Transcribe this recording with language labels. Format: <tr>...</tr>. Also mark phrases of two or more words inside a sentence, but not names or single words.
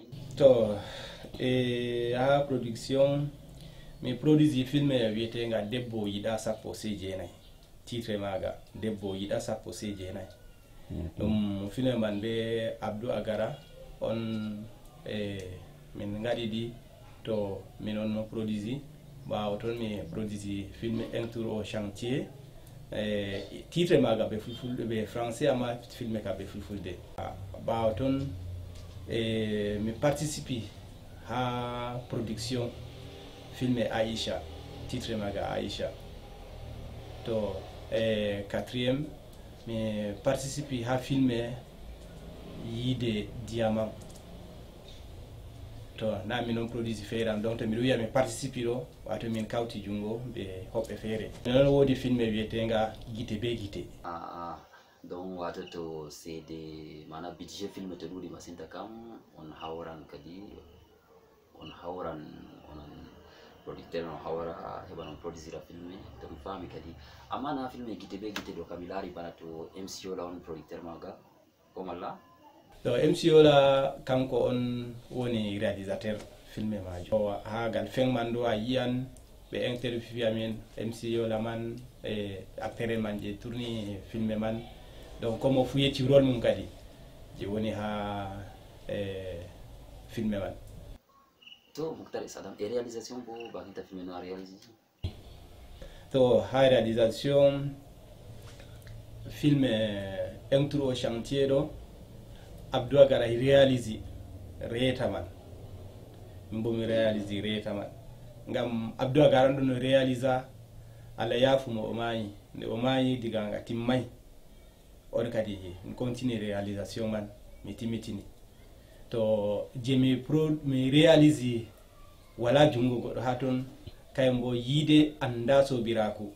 <ff>To ha production mi produisi filme wiyetenga debbo yiɗa sappo sey jeenayi titre maga debbo yiɗa sappo sey jeenayi ɗum filme man be Abdou Agara on min gaɗiɗi to min on produisi ɓawo toon mi produisi filme</ff> <fr>un tour au chantier</fr> <ff>titre maga ɓe fulfulde ɓe français amma filme ka ɓe fulfulde ɓawo toon mi participe ha production filme Aïcha titre maga Aïcha. To quatrième mi participe ha filme Yiide Diamant to na min on produisi feere am donc to miɗo wiya mi participe ɗo wato min kawti jungo ɓe hoɓɓe feere. Non woodi filme wiyetenga Gite be Gite. Donc wato to seede mana budget filme to ɗuuɗi masinta kam on hawran kadi on hawran onon producteur on hawra heɓa non produisira filme to mi faami kadi amma na filme Gite be Gite ɗo kam mi laari bana to MC Yola on producteur maga ko malla. To MC Yola kanko on woni réalisateur filme majo ha gal feng man ɗo a yiyan ɓe interview amen MC Yola man acteur man je tourni filme man donc comme fu yetti rôle mum kadi je woni ha filme man. To Moukhtar S Adam e réalisation bo bakinta filme no a réalise. To ha réalisation filme</ff> <fr>un tour au chantier</fr> <ff>ɗo Abdou Agara réalisi reeta man min bo mi réalisi reeta man ngam Abdou Agara ɗo no réalisa Allah yafumo o maayi nde o maayi diga nga timmay on kadi mi continue réalisation man mi timmitini to je mi réalisi wala jungo goɗɗo ha toon kayum bo yiide anda sobiraku.</ff>